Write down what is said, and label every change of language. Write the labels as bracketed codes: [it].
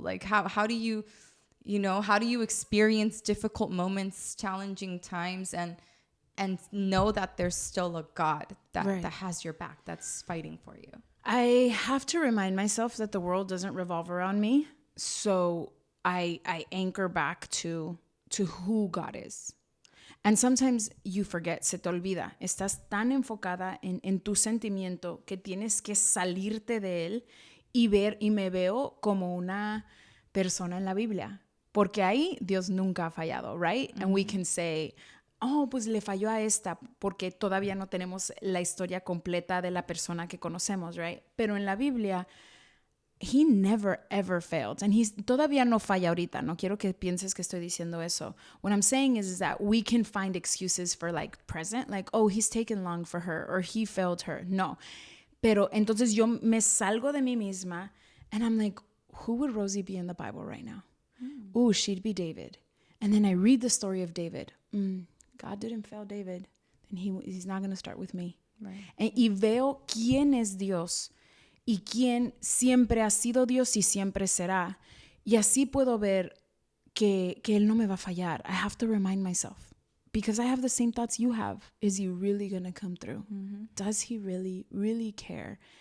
[en] Like how do you how do you experience difficult moments, challenging times, and know that there's still a God that has your back, that's fighting for you? I have to remind myself that the world doesn't revolve around me. So I anchor back to to who God is. And sometimes you forget, [es] se te olvida. Estás tan enfocada en tu sentimiento que tienes que salirte de él y me veo como una persona en la Biblia. Porque ahí Dios nunca ha fallado, right? [en] And we can say, oh, [es] pues le falló a esta porque todavía no tenemos la historia completa de la persona que conocemos, right? Pero en la Biblia, [en] he never ever failed. And he's [es] todavía no falla ahorita. No quiero que pienses que estoy diciendo eso. [en] What I'm saying is that we can find excuses for like present, like, oh, he's taken long for her or he failed her. No. [es] Pero entonces yo me salgo de mí misma [en] and I'm like, who would Rosie be in the Bible right now? Ooh, she'd be David. And then I read the story of David. God didn't fail David. Then he's not going to start with me. Right. [es] Y veo quién es Dios y quién siempre ha sido Dios y siempre será. Y así puedo ver que Él no me va a fallar. [en] I have to remind myself. Because I have the same thoughts you have. Is he really going to come through? Does he really, really care?